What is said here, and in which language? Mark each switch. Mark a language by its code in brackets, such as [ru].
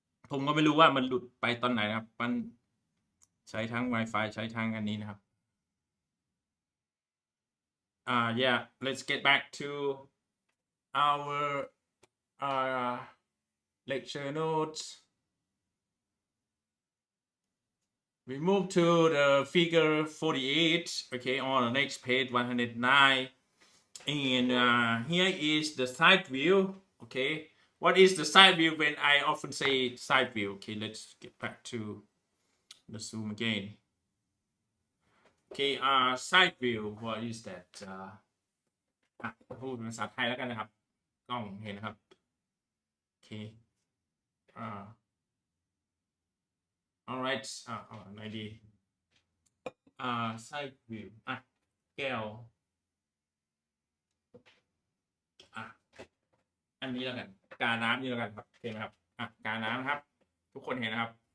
[th] ผมก็ไม่รู้ว่ามันหลุดไปตอนไหนนะครับมันใช้ทั้ง Wi-Fi ใช้ทั้งอันนี้นะครับ [en] yeah, let's get back to our lecture notes. We move to the figure 48, okay, on the next page 109, and here is the side view, okay. What is the side view when I often say side view? Okay, let's get back to the zoom again. Okay, side view, what is that? [th] พูดเป็นภาษาไทยแล้วกันนะครับกล้องเห็นนะครับโอเคalright ไหนดีside view แก้วอันนี้แล้วกันกาน้ำนี่แล้วกันครับเห็นไหมครับกาน้ำครับทุกคนเห็นนะครับ